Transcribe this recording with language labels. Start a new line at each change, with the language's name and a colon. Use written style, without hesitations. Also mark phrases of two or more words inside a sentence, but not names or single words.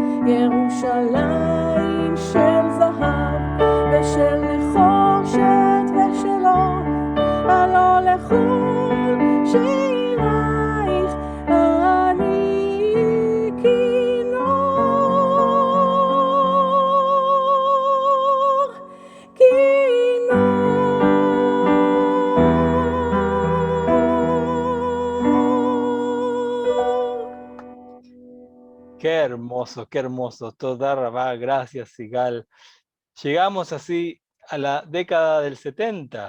Hebrew: ירושלים של זהב, ושל נחושת ושל אור, הלא לכל שירייך אני כינור.
Spanish: Qué hermoso.
Hebrew: תודה רבה,
Spanish: gracias, Sigal. Llegamos así a la década del 70.